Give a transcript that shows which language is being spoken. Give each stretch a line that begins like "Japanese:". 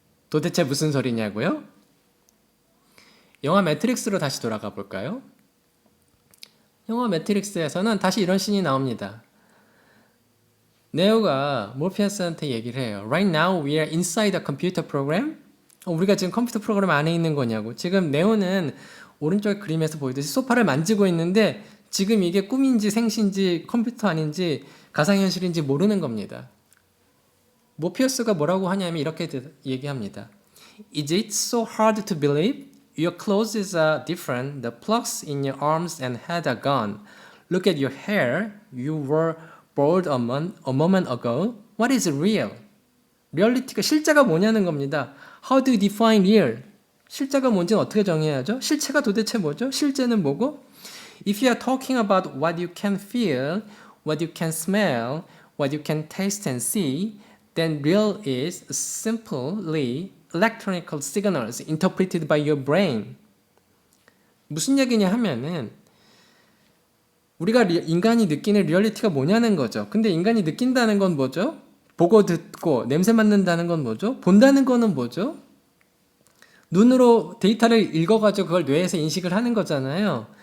Korean: 도대체 무슨 소리냐고요? 영화 매트릭스로 다시 돌아가 볼까요? 영화 매트릭스에서는 다시 이런 씬이 나옵니다. 네오가 모피어스한테 얘기를 해요.
English: Right now we are inside a computer program.
Korean: 우리가 지금 컴퓨터 프로그램 안에 있는 거냐고. 지금 네오는 오른쪽 그림에서 보이듯이 소파를 만지고 있는데 지금 이게 꿈인지 생신지 컴퓨터 아닌지 가상현실인지 모르는 겁니다. 모피어스가 뭐라고 하냐면 이렇게 얘기합니다.
English: Is it so hard to believe? Your clothes are different. The plugs in your arms and head are gone. Look at your hair. You were bald a moment ago. What is real?
Korean: 리얼리티가 실제가 뭐냐는 겁니다.
English: How do you define real?
Korean: 실제가 뭔지는 어떻게 정해야죠? 실체가 도대체 뭐죠? 실제는 뭐고?
English: If you are talking about what you can feel, what you can smell, what you can taste and see, then real is simply electronical signals interpreted by your brain.
Korean: 무슨 얘기냐 하면은 우리가 인간이 느끼는 리얼리티가 뭐냐는 거죠. 근데 인간이 느낀다는 건 뭐죠? 보고 듣고 냄새 맡는다는 건 뭐죠? 본다는 거는 뭐죠? 눈으로 데이터를 읽어가지고 그걸 뇌에서 인식을 하는 거잖아요.